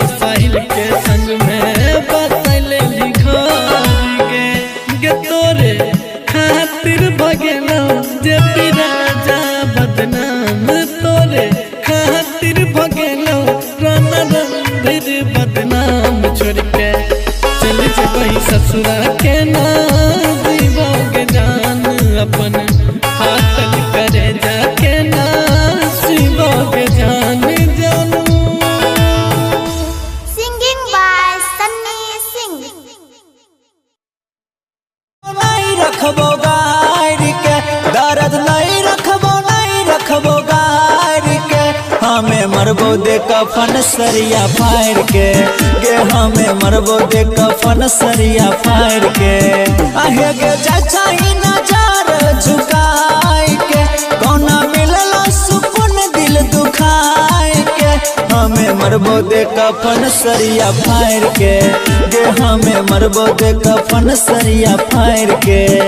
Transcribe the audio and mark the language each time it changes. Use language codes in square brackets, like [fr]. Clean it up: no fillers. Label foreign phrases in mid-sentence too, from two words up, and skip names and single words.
[mai] साहिल के संग में बसैले लिघार गे तोरे खातिर भगेलो जे राजा बदनाम तोरे खातिर भगेलो राना रणधीर बदनाम छोड़ के चल जेबही ससुरा के ना जीबोगे जान अपन फाटल करे जाके ना सीबोगे जान जानू [en] Singing by Sunny Singh. [mai] नहीं रखबो गार के दर्द नहीं रखबो गार के हमें मरबो दे कफन सरिया फाड़ के गे हमें मरबो दे कफन सरिया फाड़ के आहे गे चाचा ही नजर झुकाए के कोना मिलला सुकून दिल दुखाए के हमें मरबो दे कफन सरिया फाड़ के गे हमें मरबो दे कफन सरिया फाड़ के